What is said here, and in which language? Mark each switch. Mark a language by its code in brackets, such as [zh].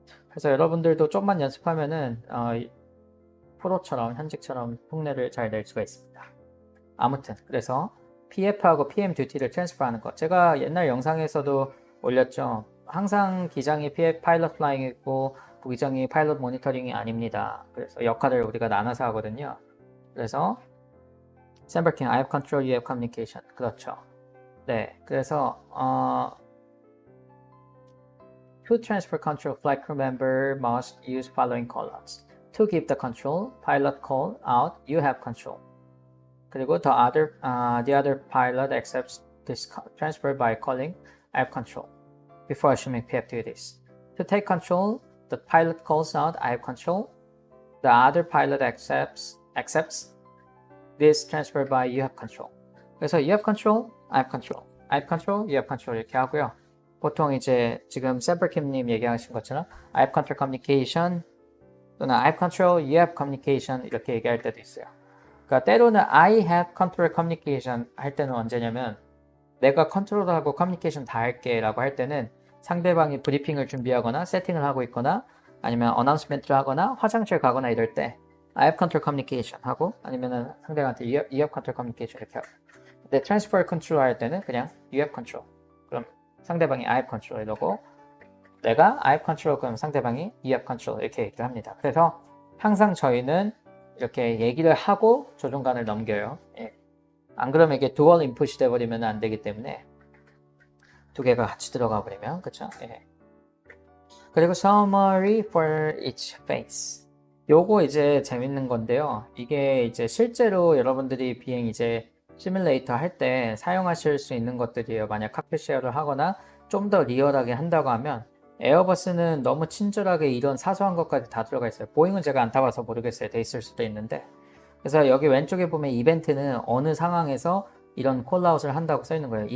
[ko] 그래서 여러분들도 좀만 연습하면은 프로처럼 현직처럼 흉내를 잘 낼 수가 있습니다. 아무튼 그래서 PF하고 PM 듀티를 트랜스퍼하는 것. 제가 옛날 영상에서도 올렸죠. 항상 기장이 PF 파일럿 플라잉이고 부기장이 파일럿 모니터링이 아닙니다. 그래서 역할을 우리가 나눠서 하거든요. 그래서 [en] 샘버킹, I have control, you have communication. [ko] 그렇죠. 네, 그래서 [en] to transfer control, flight crew member must use following callouts. To give the control, pilot call out, you have control. [ko] 그리고 [en] the other pilot accepts this transfer by calling, I have control, before assuming PF duties. To take control, the pilot calls out, I have control. The other pilot accepts this transfer by you have control. [ko] 그래서 [en] you have control, I have control. I have control, you have control [ko] 이렇게 하고요. 보통 이제 지금 샘플킴님 얘기하신 것처럼 [en] I have control communication [ko] 또는 [en] I have control, you have communication [ko] 이렇게 얘기할 때도 있어요. 그러니까 때로는 [en] I have control communication [ko] 할 때는 언제냐면 내가 컨트롤하고 커뮤니케이션 다 할게 라고 할 때는 상대방이 브리핑을 준비하거나 세팅을 하고 있거나 아니면 어나운스멘트를 하거나 화장실 가거나 이럴 때 I have control communication 하고 아니면은 상대방한테 [en] you have control communication [ko] 이렇게 하고 근데 [en] transfer control [ko] 할 때는 그냥 [en] you have control [ko] 그럼 상대방이 [en] I have control [ko] 이러고 내가 I have control 그럼 상대방이 you have control 이렇게 얘기를 합니다. 그래서 항상 저희는 이렇게 얘기를 하고 조종관을 넘겨요. 예. 안 그러면 이게 dual input이 돼버리면 안 되기 때문에 두 개가 같이 들어가 버리면 그쵸? 예. 그리고 [en] summary for each phase. [ko] 요거 이제 재밌는 건데요. 이게 이제 실제로 여러분들이 비행 이제 시뮬레이터 할 때 사용하실 수 있는 것들이에요. 만약 칵핏 쉐어를 하거나 좀 더 리얼하게 한다고 하면 에어버스는 너무 친절하게 이런 사소한 것까지 다 들어가 있어요. 보잉은 제가 안 타봐서 모르겠어요. 돼 있을 수도 있는데. 그래서 여기 왼쪽에 보면 이벤트는 어느 상황에서 이런 콜아웃을 한다고 써 있는 거예요.